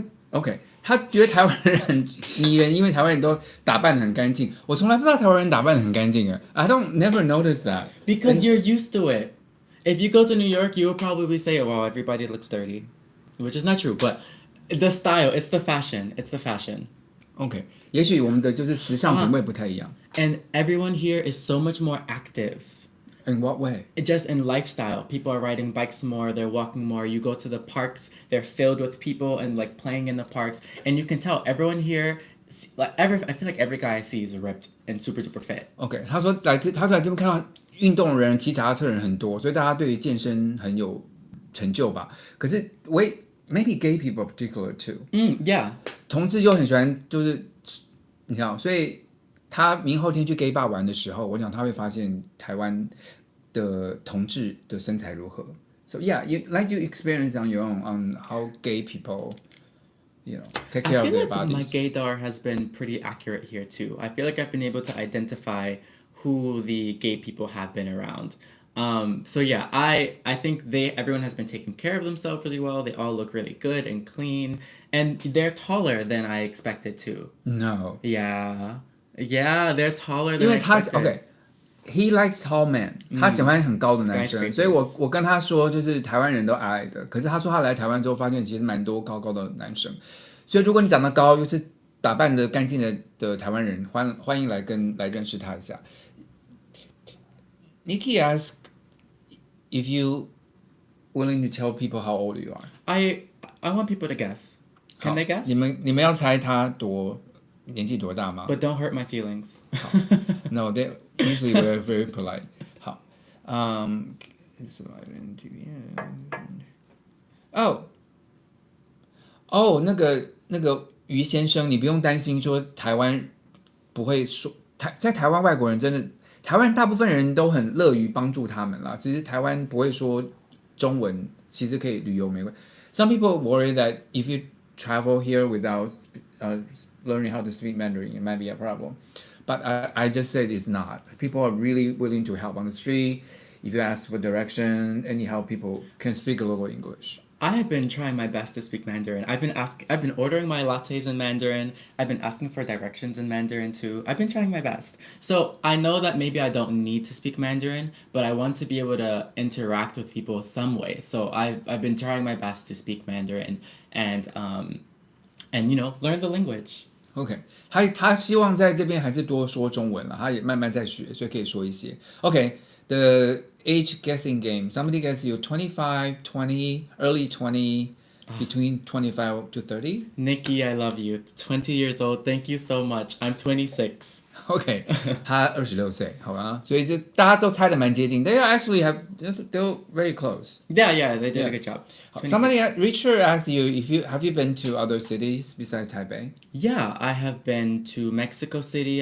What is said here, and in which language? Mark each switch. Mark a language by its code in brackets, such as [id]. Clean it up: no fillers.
[zh] OK， 他觉得台湾人很迷人，因为台湾人都打扮得很干净。我从来不知道台湾人打扮得很干净。 [en] I don't never notice that. Because you're used to it. If you go to New York, you will probably say, wow, everybody looks dirty. Which is not true, but the style, it's the fashion. It's the fashion. [zh] OK， 也许我们的就是时尚品味不太一样。 [en] And everyone here is so much more active. In what way? Just in lifestyle. People are riding bikes more, they're walking more. You go to the parks, they're filled with people and like playing in the parks. And you can tell everyone here, I feel like every guy I see is ripped and super duper fit. [zh] OK， 他说他来这边看到运动人、骑脚踏车人很多，所以大家对于健身很有成就吧。可是 [en] maybe gay people particular too. Yeah. [zh] 同志又很喜欢，就是你知道，所以他明后天去 gay bar 玩的时候，我想他会发现台湾的同志的身材如何。 [en] So yeah, you experience on your own on how gay people, take care of their bodies. My gaydar has been pretty accurate here too. I feel like I've been able to identify who the gay people have been around. So yeah, I think everyone has been taking care of themselves really well. They all look really good and clean, and they're taller than I expected too. No. Yeah, they're taller than I expected. [zh] 因为 [en] he likes tall men. [zh] 他喜欢很高的男生，所以我跟他说，就是台湾人都矮矮的，可是他说他来台湾之后发现其实蛮多高高的男生，所以如果你长得高又是打扮得干净的台湾人，欢迎来认识他一下。 [en] Nikki asked if you willing to tell people how old you are. I want people to guess. Can they guess? [zh] 你们要猜他年纪多大吗？ [en] But don't hurt my feelings. No, they usually we're very polite. [zh] 好，那个于先生，你不用担心说台湾不会说在台湾外国人真的。台湾大部分人都很乐于帮助他们啦。其实台湾不会说中文，其实可以旅游没关系。 [en] Some people worry that if you travel here without learning how to speak Mandarin, it might be a problem. But I just said it's not. People are really willing to help on the street. If you ask for direction, anyhow, people can speak a little English. I have been trying my best to speak Mandarin. I've been ordering my lattes in Mandarin. I've been asking for directions in Mandarin too. I've been trying my best. So I know that maybe I don't need to speak Mandarin, but I want to be able to interact with people some way. So I've been trying my best to speak Mandarin and learn the language. [zh] OK， 他希望在这边还是多说中文了，他也慢慢在学，所以可以说一些。 [en] OK，the age guessing game. Somebody guess you 25, 20, early 20, between 25 to 30. Nikki, I love you. 20 years old. Thank you so much. I'm 26. [zh] OK， 他26岁，好吧，所以就大家都猜得蛮接近。 [en] They actually they're very close. Yeah, they did a good job. Richard asked you have you been to other cities besides Taipei? Yeah, I have been to Mexico City.